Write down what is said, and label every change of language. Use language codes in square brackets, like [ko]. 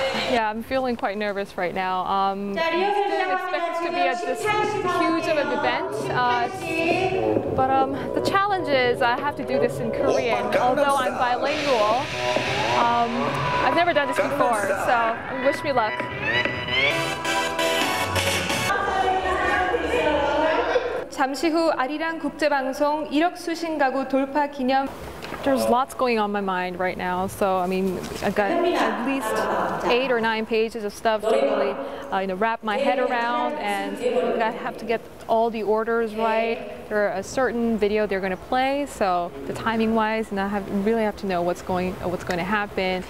[en] Yeah, I'm feeling quite nervous right now. Didn't expect this to be this huge of an event, but the challenge is I have to do this in Korean. Although I'm bilingual, I've never done this before, so wish me luck. [ko] 잠시 후 아리랑 국제방송 1억 수신 가구 돌파 기념. [en] There's lots going on in my mind right now, so I mean, I've got at least 8 or 9 pages of stuff to really, wrap my head around, and I have to get all the orders right. There's a certain video they're going to play, so the timing-wise, and I really have to know what's going to happen.